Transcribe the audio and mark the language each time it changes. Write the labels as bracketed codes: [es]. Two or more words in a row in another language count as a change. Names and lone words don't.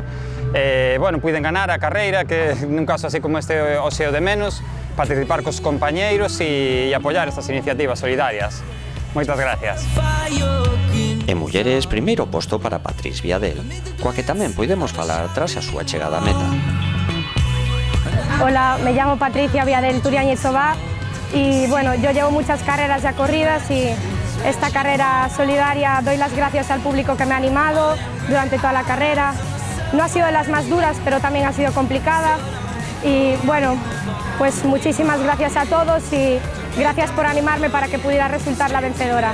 [gl] Bueno, puiden ganar a carreira, que nun caso así como este hoxe o de menos, participar cos compañeiros e apoiar estas iniciativas solidarias. Moitas gracias. En mulleres, primeiro posto para Patriz Viadel, coa que tamén podemos falar tras a súa chegada a meta. [es] Hola, me llamo Patricia Viadel Turiáñez Sobá y bueno, yo llevo muchas carreras ya corridas y esta carrera solidaria doy las gracias al público que me ha animado durante toda la carrera. No ha sido de las más duras, pero también ha sido complicada y bueno, pues muchísimas gracias a todos y gracias por animarme para que pudiera resultar la vencedora.